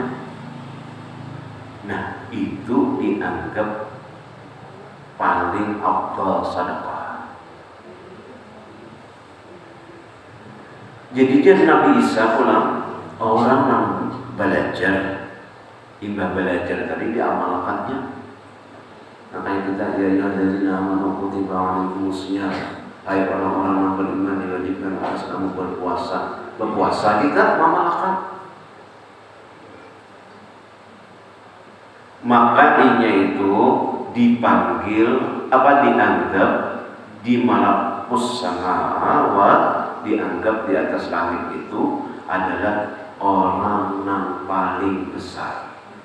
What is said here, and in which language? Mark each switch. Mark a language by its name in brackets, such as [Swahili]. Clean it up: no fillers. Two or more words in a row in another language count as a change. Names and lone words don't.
[Indonesian] Nah itu dianggap paling afdal sedekah. [Banjar] Jadi dia Nabi Isa pulang orang yang belajar, imbah belajar tadi diamalkannya. [Indonesian] Makanya kita ya dari nama [Arabic] كتب عليكم الصيام. [Indonesian] Hai orang-orang yang beriman diwajibkan atas kamu berpuasa. Berpuasa kita mengamalkan. Makanya itu dipanggil dianggap di [Arabic] ملكوت السماوات, [Indonesian] dianggap di atas langit itu adalah orang yang paling besar.